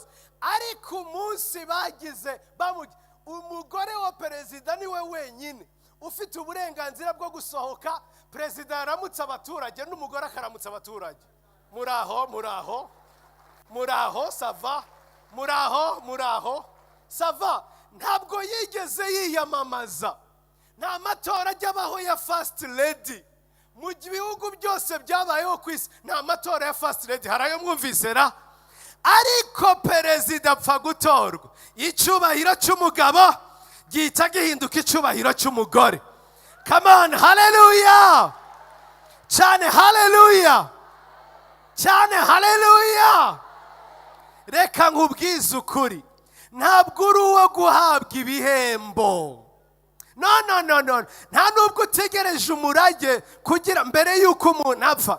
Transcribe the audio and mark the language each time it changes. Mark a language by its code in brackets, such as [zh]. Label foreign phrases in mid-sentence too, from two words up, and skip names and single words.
[rw] Ariko umunsi bagize umugore wa perezida niwe wenyine ufite uburenganzira bwo gusohoka. Perezida yaramutse abaturage n'umugore akaramutsa abaturage. Muraho, muraho, muraho, sava, muraho, sava. Ntabwo yigeze yiyamamaza. Nta matora ajyabaho ya [en] first lady. [rw] Mu bihugu byose byabayeho ku isi nta matora ya [en] first lady. [rw] Harayo mwumvise ra? Ariko perezida apfa gutorwa, icyubahiro cy'umugabo gihita gihinduka icyubahiro cy'umugore. [en] Come on, [rw] hallelujah! Cyane hallelujah! Cyane hallelujah! Reka nkubwize ukuri, ntabwo uri uwo guhabwa ibihembo. [en] No. [rw] Nta nubwo utegereje umurage kugira mbere yuko umuntu apfa.